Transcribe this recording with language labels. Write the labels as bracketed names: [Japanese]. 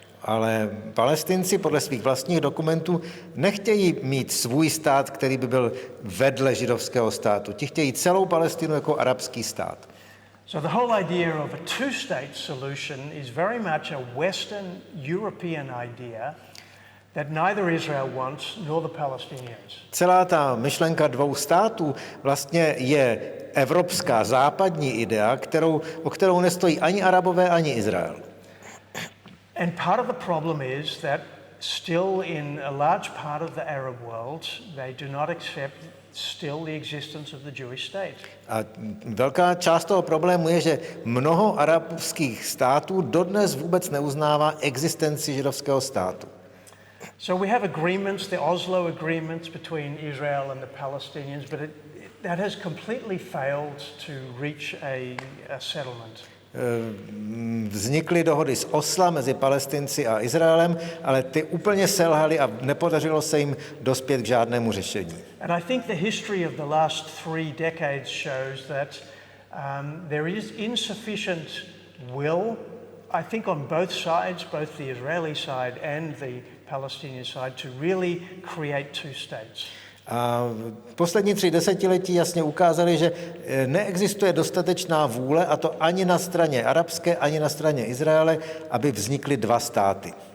[Czech] Ale Palestinci podle svých vlastních dokumentů nechtějí mít svůj stát, který by byl vedle židovského státu. Ti chtějí celou Palestinu jako arabský stát. [English] So the whole idea of a two-state solution is very much a Western European idea that neither Israel wants nor the Palestinians. [Czech] Celá ta myšlenka 2 států vlastně je evropská západní idea, o kterou nestojí ani Arabové, ani Izrael. [English] And part of the problem is that still in a large part of the Arab world, they do not accept still the existence of the Jewish state. [Czech] A velká část toho problému je, že mnoho arabských států dodnes vůbec neuznává existenci židovského státu. [English] So we have agreements, the Oslo agreements between Israel and the Palestinians, but that has completely failed to reach a settlement. [Czech] Vznikly dohody z Osla mezi Palestinci a Izraelem, ale ty úplně selhaly a nepodařilo se jim dospět k žádnému řešení. [English] And I think the history of the last 3 decades shows that there is insufficient will, I think on both sides, both the Israeli side and the Palestinian side, to really create 2 states. [Czech] A poslední 3 desetiletí jasně ukázaly, že neexistuje dostatečná vůle, a to ani na straně arabské, ani na straně Izraele, aby vznikly 2 státy.